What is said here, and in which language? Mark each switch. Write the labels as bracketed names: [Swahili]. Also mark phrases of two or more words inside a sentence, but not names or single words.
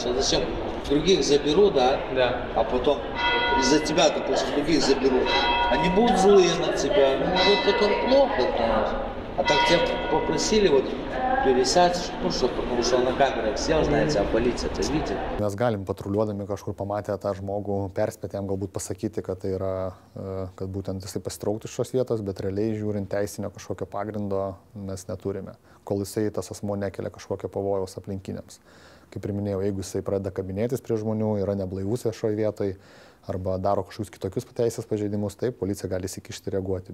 [Russian] А зачем? Других заберу, да? Да. А потом из-за тебя, допустим, других заберу. Они будут злые на тебя, ну вот потом плохо, знаешь. А так тебя попросили вот пересядь, ну что, потому что он на камерах сел, знаете, а полиция это видит. [Lithuanian] Mes galim patruliuodami kažkur pamatę tą žmogų perspėti jam galbūt pasakyti, kad tai yra, kad būtent jisai pasitrauktų iš šios vietos, bet realiai žiūrint teisinio kažkokio pagrindo mes neturime, kol jisai tas asmuo nekelia kažkokio pavojaus aplinkiniams. Kaip ir minėjau, jeigu jisai pradeda kabinėtis prie žmonių, yra neblaivus viešoje vietoje arba daro kažkokius kitokius teisės pažeidimus, taip, policija gali įsikišti reaguoti.